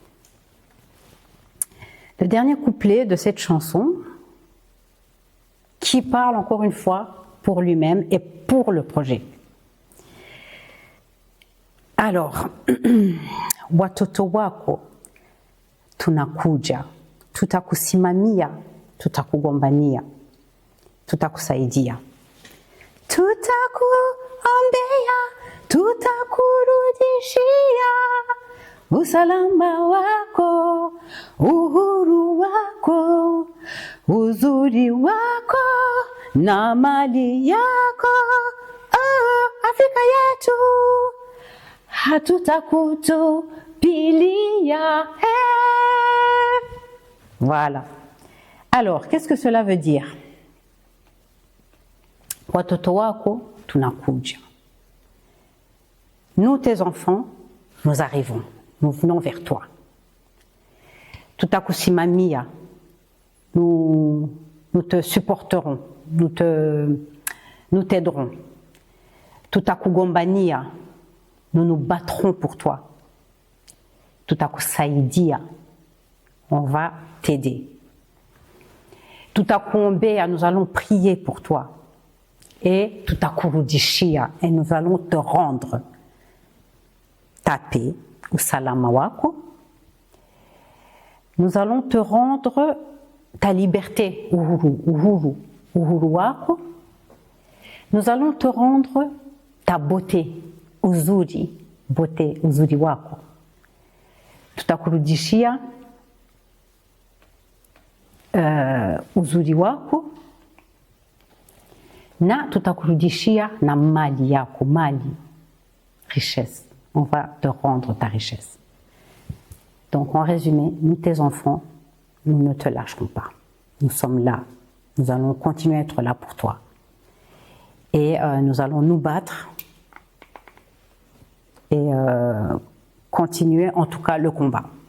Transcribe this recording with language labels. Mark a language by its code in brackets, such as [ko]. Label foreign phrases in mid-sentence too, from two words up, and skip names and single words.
[fr] Le dernier couplet de cette chanson qui parle encore une fois pour lui-même et pour le projet. Alors, [sw] watoto wako tunakuja, tutakusimamia, tutakugombania, tutakusaidia. Tutakuombea, tutakurudishia usalama wako, uhuru wako, uzuri wako na mali yako. Oh, Afrika yetu hatutakutupilia. [fr] Voilà. Alors, qu'est-ce que cela veut dire? [sw] Watoto wako tunakuja. [fr] Nous, tes enfants, nous arrivons. Nous venons vers toi. Tutakusimamia. Nous te supporterons. Nous t'aiderons. Tutakugombania. Nous nous battrons pour toi. Tutakusaidia. On va t'aider. [sw] Tutakuombea. [fr] Nous allons prier pour toi. Et tutakurudishia, et nous allons te rendre ta paix, [sw] usalama wako. [fr] Nous allons te rendre ta liberté, [sw] uhuru wako. [fr] Nous allons te rendre ta beauté, [sw] uzuri wako. Tutakurudishia uzuri wako. Na tutakurudishia na mali yako, mali, [fr] richesse. On va te rendre ta richesse. Donc en résumé, nous tes enfants, nous ne te lâcherons pas. Nous sommes là. Nous allons continuer à être là pour toi. Et nous allons nous battre et continuer en tout cas le combat.